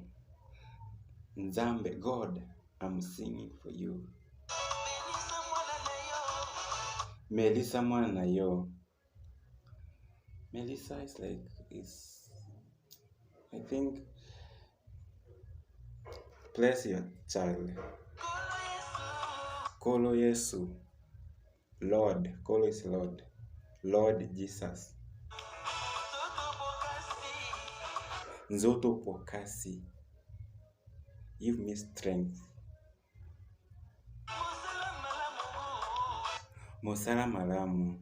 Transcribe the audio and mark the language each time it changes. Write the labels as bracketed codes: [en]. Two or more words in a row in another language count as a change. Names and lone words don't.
[ln] Nzambe, [en] God, I'm singing for you. [ln] Melissa mwana yo. [en] Melissa is I think bless your child. [ln] Kolo Yesu. [en] Lord. Kolo is Lord. Lord Jesus. [ln] Nzoto pokasi. [en] Give me strength. [ln] Mosala malamu.